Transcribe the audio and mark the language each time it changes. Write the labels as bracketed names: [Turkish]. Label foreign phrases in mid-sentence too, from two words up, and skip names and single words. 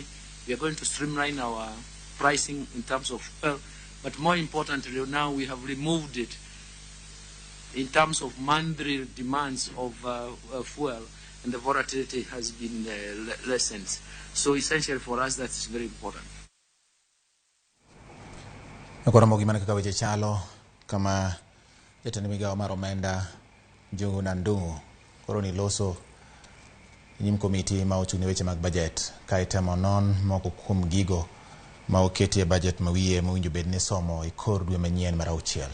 [English] We are going to streamline our pricing in terms of oil. But more importantly, now we have removed it in terms of monthly demands of fuel, and the volatility has been lessened. So essentially for us, that is very important. [Luo (Kenya and Tanzania)] Ramogi man kaka weche chalo kama jatend Migago mar omenda Njungu na Ndung'u koro ni loso nyim komiti ma ochung' ne weche mag bajet ka itemo non moko kuom gigo ma oketi e bajet mawiye mowinjo bed ni somo e kor dwe manyien mar 6.